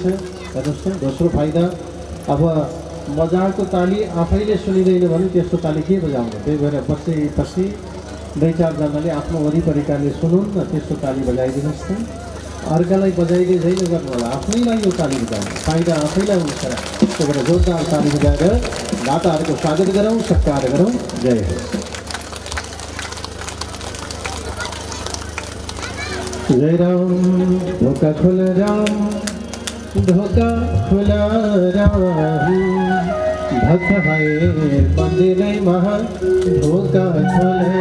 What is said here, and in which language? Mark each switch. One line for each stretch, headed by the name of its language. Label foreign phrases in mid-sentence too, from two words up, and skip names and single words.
Nepali: हेर्नुहोस् त दोस्रो फाइदा, अब मजाको ताली आफैले सुनिँदैन भने त्यस्तो ताली के बजाउनु। त्यही भएर बसेपछि दुई चारजनाले आफ्नो वरिपरिकाले सुनुन् न, त्यस्तो ताली बजाइदिनुहोस् त। अर्कालाई बजाइदिए झै नगर्नु होला, आफ्नैलाई यो ताली बजाउनु फाइदा आफैलाई हुन्छ। त्यही भएर जोरदार ताली बजाएर दाताहरूको स्वागत गरौँ, सत्कार गरौँ। जय हो। जय राम। ढोका खोल राम, ढोका खोला राम, भक्त है मन्दिरमा ढोका खोल।